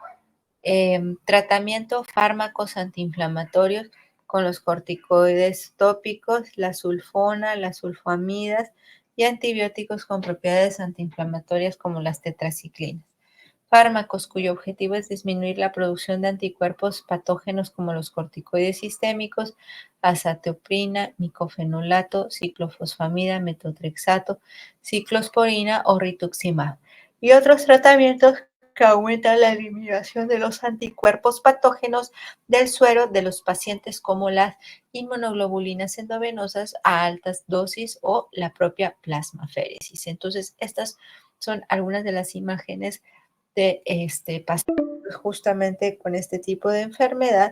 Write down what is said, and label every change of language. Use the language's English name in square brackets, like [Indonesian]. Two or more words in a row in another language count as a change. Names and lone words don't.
[Spanish] Tratamiento, fármacos antiinflamatorios con los corticoides tópicos, la sulfona, las sulfamidas y antibióticos con propiedades antiinflamatorias como las tetraciclinas. Fármacos cuyo objetivo es disminuir la producción de anticuerpos patógenos como los corticoides sistémicos, azatioprina, micofenolato, ciclofosfamida, metotrexato, ciclosporina o rituximab. Y otros tratamientos que aumentan la eliminación de los anticuerpos patógenos del suero de los pacientes como las inmunoglobulinas endovenosas a altas dosis o la propia plasmaféresis. Entonces, estas son algunas de las imágenes de pacientes justamente con este tipo de enfermedad.